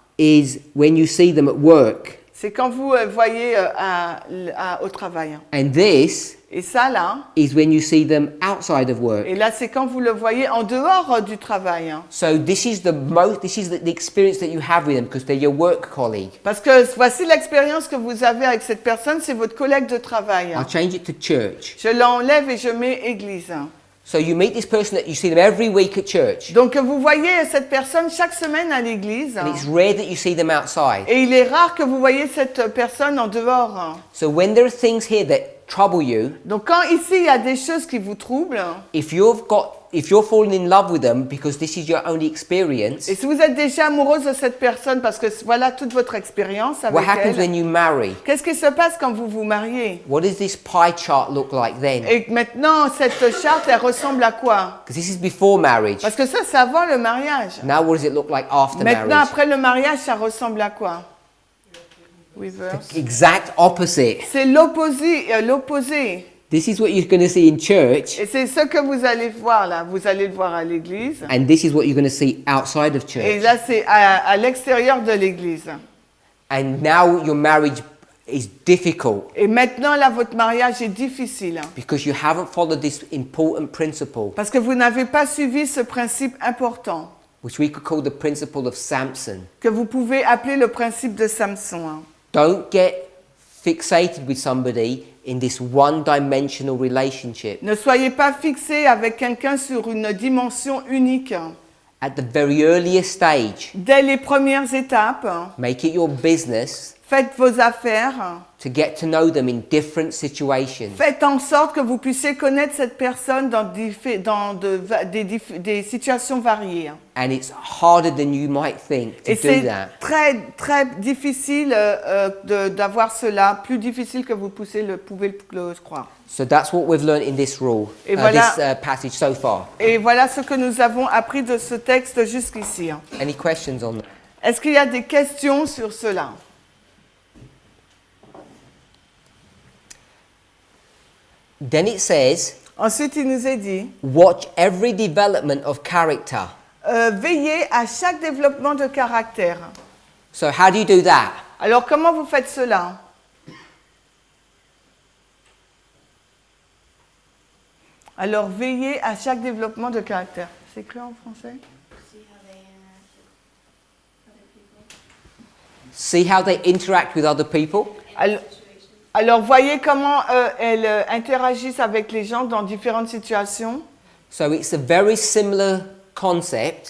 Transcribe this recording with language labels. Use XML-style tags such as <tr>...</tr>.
<en>is when you see them at work.</en> <fr>c'est quand vous voyez au travail.</fr> <en>And this</en> <fr>Et ça là,</fr> <en>is when you see them outside of work.</en> <fr>et là c'est quand vous le voyez en dehors du travail.</fr> <en>So this is the experience that you have with them because they're your work colleague.</en> <fr>Parce que voici l'expérience que vous avez avec cette personne, c'est votre collègue de travail.</fr> <en>I'll change it to church.</en> <fr>Je l'enlève et je mets église.</fr> <en>So you meet this person that you see them every week at church.</en> <fr>Donc vous voyez cette personne chaque semaine à l'église.</fr> <en>And it's rare that you see them outside.</en> <fr>Et il est rare que vous voyez cette personne en dehors.</fr> <en>So when there are things here that trouble you,</en> <fr>Donc quand ici il y a des choses qui vous troublent,</fr> <en>if you're falling in love with them because this is your only experience,</en> <fr>et si vous êtes déjà amoureuse de cette personne parce que voilà toute votre expérience avec</fr> <en>what happens</en> <fr>elle,</fr> <en>when you marry?</en> <fr>qu'est-ce qui se passe quand vous vous mariez?</fr> <en>What does this pie chart look like then?</en> <fr>Et maintenant cette charte elle ressemble à quoi?</fr> <en>Because this is before marriage.</en> <fr>Parce que ça c'est avant le mariage.</fr> <en>Now what does it look like after</en> <fr>Maintenant</fr> <en>marriage?</en> <fr>après le mariage ça ressemble à quoi?</fr> <en>Reverse. Exact opposite.</en> <fr>C'est l'opposé, l'opposé.</fr> <en>This is what you're going to see in church,</en> <fr>Et c'est ce que vous allez voir là. Vous allez le voir à l'église.</fr> <en>and this is what you're going to see outside of</en> <fr>Et</fr> <en>church.</en> <fr>là, c'est à l'extérieur de l'église.</fr> <en>And now your marriage is difficult</en> <fr>Et maintenant, là, votre mariage est difficile.</fr> <en>because you haven't followed this important principle,</en> <fr>Parce que vous n'avez pas suivi ce principe important,</fr> <en>which we could call the principle of Samson.</en> <fr>que vous pouvez appeler le principe de Samson. Hein.</fr> <en>Don't get fixated with somebody in this one-dimensional relationship.</en> <fr>Ne soyez pas fixé avec quelqu'un sur une dimension unique.</fr> <en>At the very earliest stage,</en> <fr>Dès les premières étapes,</fr> <en>make it your business</en> <fr>faites vos affaires.</fr> <en>to get to know them in different situations.</en> <fr>Faites en sorte que vous puissiez connaître cette personne dans, des situations variées.</fr> <en>And it's harder than you might think to</en> <fr>Et</fr> <en>do</en> <fr>c'est</fr> <en>that.</en> <fr>très, très difficile d'avoir cela, plus difficile que vous pouvez le croire.</fr> <en>So that's what we've learned in this rule,</en> <fr>Et voilà.</fr> <en>this passage so far.</en> <fr>Et voilà ce que nous avons appris de ce texte jusqu'ici.</fr> <en>Any questions on that?</en> <fr>Est-ce qu'il y a des questions sur cela?</fr> <en>Then it says,</en> <fr>Ensuite, il nous est dit,</fr> <en>watch every development of character.</en> <fr>veillez à chaque développement de caractère.</fr> <en>So how do you do that?</en> <fr>Alors, comment vous faites cela? Alors, veillez à chaque développement de caractère. C'est écrit en français?</fr> <en>See how they interact with other people?</en> <fr>Alors, voyez comment elles interagissent avec les gens dans différentes situations.</fr> <en>So it's a very similar concept.</en>